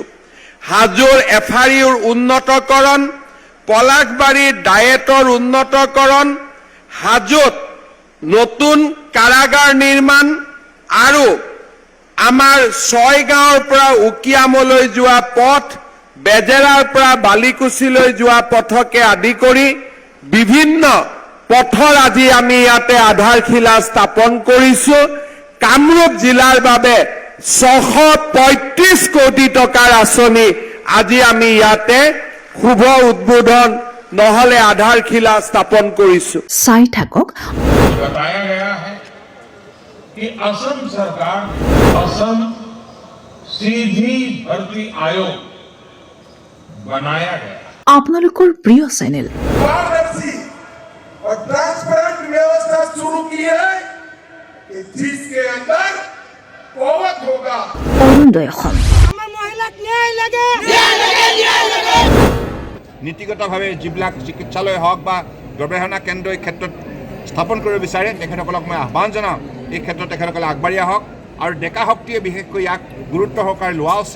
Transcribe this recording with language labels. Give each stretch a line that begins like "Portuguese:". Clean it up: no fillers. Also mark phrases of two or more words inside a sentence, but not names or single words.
Assamese: হাজোৰ FRUৰ উন্নতকৰণ, পলাশবাৰীৰ ডায়েটৰ উন্নতকৰণ, হাজোত নতুন কাৰাগাৰ নিৰ্মাণ আৰু আমাৰ ছয়গাঁৱৰ পৰা উকিয়ামলৈ যোৱা পথ, বেজেৰাৰ পৰা বালিকুছিলৈ যোৱা পথকে আদি কৰি বিভিন্ন পথৰ আজি আমি ইয়াতে আধাৰশিলা স্থাপন কৰিছোঁ। কামৰূপ জিলাৰ বাবে 635 কোটি টকাৰ আঁচনি আজি আমি ইয়াতে শুভ উদ্বোধন নহলে আধাৰশিলা স্থাপন কৰিছোঁ। চাই থাকক।
Hindi: बताया गया है कि असम सरकार असम सीधी भर्ती आयोग बनाया गया।
Assamese: আপোনালোকৰ প্ৰিয় চেনেল
Hindi: पारदर्शी और ट्रांसपेरेंट व्यवस्था शुरू की है कि जिसके अंदर कोवत होगा।
Assamese: অৰুণোদয় অসম। নীতিগতভাৱে যিবিলাক চিকিৎসালয় হওক বা গৱেষণা কেন্দ্ৰ এই ক্ষেত্ৰত স্থাপন কৰিব বিচাৰে তেখেতসকলক মই আহ্বান জনাওঁ, এই ক্ষেত্ৰত তেখেতসকলে আগবাঢ়ি আহক আৰু ডেকা শক্তিয়ে বিশেষকৈ ইয়াক গুৰুত্ব সহকাৰে লোৱা উচিত।